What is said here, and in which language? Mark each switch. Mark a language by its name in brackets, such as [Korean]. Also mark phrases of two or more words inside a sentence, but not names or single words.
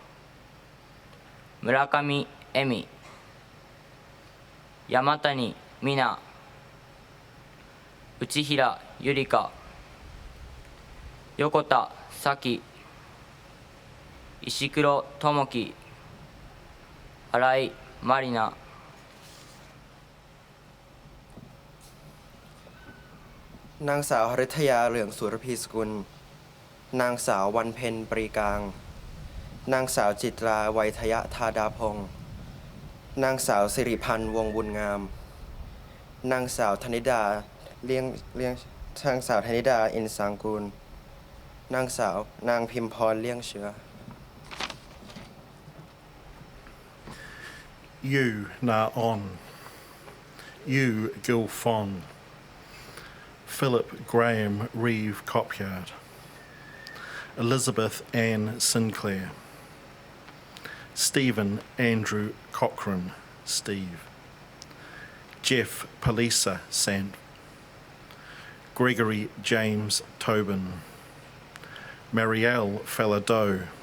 [Japanese] 村上恵美、山谷美奈、内平ゆりか、横田咲、石黒智樹、新井まりな、 [Thai] นางสาวฤทยาเหลืองสุรพีสกุลนางสาววันเพ็ญปรีกลางนางสาวจิตราไวยทยธาดาพงศ์นางสาวสิริพันธ์วงบุญงามนางสาวธนิดานางสาวธนิดาอินสังกูลนางพิมพรเลี้ยงเชื้อ [English] You Na On, You Gil Fon, Philip Graham Reeve Copyard, Elizabeth Ann Sinclair, Stephen Andrew Cochrane, Steve, Jeff Palisa Sant, Gregory James Tobin, Marielle Falladeau,